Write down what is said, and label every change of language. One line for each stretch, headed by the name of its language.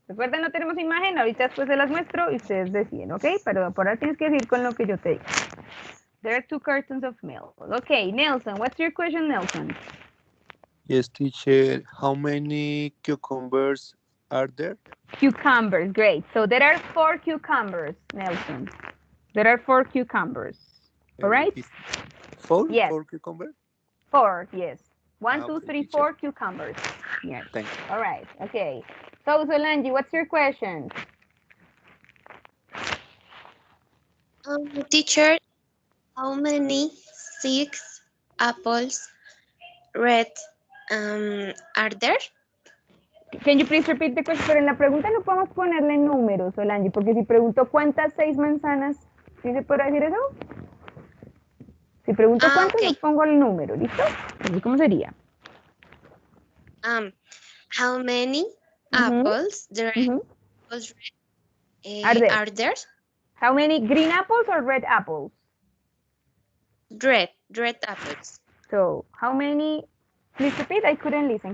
Spanish: Recuerden, no tenemos imagen. Ahorita después se las muestro y ustedes deciden, ¿ok? Pero por ahora tienes que decir con lo que yo te digo.
English: There are 2 cartons of milk. Okay, Nelson, what's your question, Nelson? Yes, teacher. How many cucumbers are there? Cucumbers, great. So there are 4 cucumbers, Nelson. There are 4 cucumbers. All right? 4? Yes. 4 cucumbers? 4, yes. 1, 2, okay, 3, teacher. 4 cucumbers. Yes. Thank you. All right. Okay. So, Solange, what's your question? Teacher, how many 6 apples red are there? Can you please repeat the question?
Spanish: Pero en la pregunta no podemos ponerle números, Solange, porque si pregunto cuántas 6 manzanas, ¿sí se podrá decir eso? Si pregunto cuántas,
English: Okay.
Spanish: no pongo el número, ¿listo? Entonces, ¿cómo sería?
English: How many apples apples are there? How many green apples or red apples? Red apples. So, how many? Please repeat. I couldn't listen.